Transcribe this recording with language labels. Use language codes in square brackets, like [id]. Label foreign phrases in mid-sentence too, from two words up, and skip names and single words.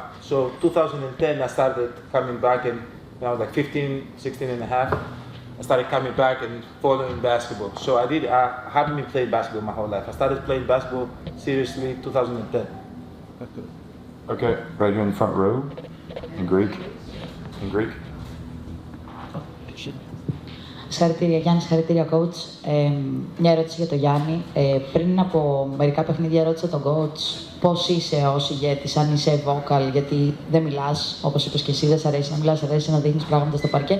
[en] So 2010, I started coming back, and when I was like 15, 16 and a half, I started coming back and following basketball. So I haven't been playing basketball my whole life. I started playing basketball seriously 2010. Okay, right here in the front row, in Greek. In Greek. [el] Συγχαρητήρια Γιάννη, συγχαρητήρια coach. Μια ερώτηση για τον Γιάννη. Πριν από μερικά παιχνίδια ρώτησα τον coach πώς είσαι ως ηγέτης, αν είσαι vocal, γιατί δεν μιλάς, όπως είπες και εσύ, δεν σ' αρέσει να μιλάς, σ' αρέσει να δείχνεις πράγματα στο παρκέ.